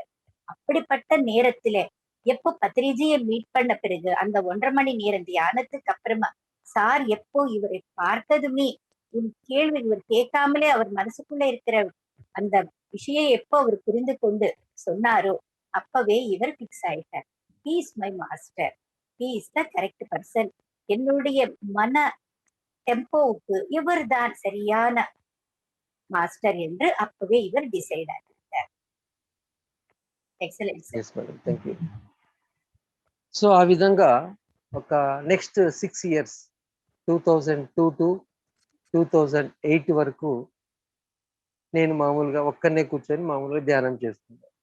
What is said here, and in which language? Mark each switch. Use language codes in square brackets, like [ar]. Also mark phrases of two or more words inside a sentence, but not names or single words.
[ta] அப்படிப்பட்ட நேரத்துல எப்போ பத்ரிஜியை மீட் பண்ண பிறகு அந்த 1.5 மணி நேரம் தியானத்துக்கு அப்புறமா சார் எப்போ இவரை பார்த்ததுமே உன் கேள்வி இவர் கேட்காமலே அவர் மனசுக்குள்ள இருக்கிற அந்த விஷயம் எப்போ அவர் புரிந்து கொண்டு சொன்னாரோ அப்பவே இவர் பிக்ஸ் ஆயிட்டார். [en] he is my master, he is the correct person, [ta] என்னுடைய மன டெம்போவுக்கு இவர் தான் சரியான మాస్టర్ என்று அப்பவே இவர் டிசைட் ஆகிட்டார். [te] ఎక్సలెంట్ [en] yes madam, thank you. [te] సో ఆ విధంగా ఒక [en] next 6 years [te] 2002 టు 2008 వరకు నేను మామూలుగా ఒక్కనే కూర్చొని మామూలుగా ధ్యానం చేస్తున్నాను.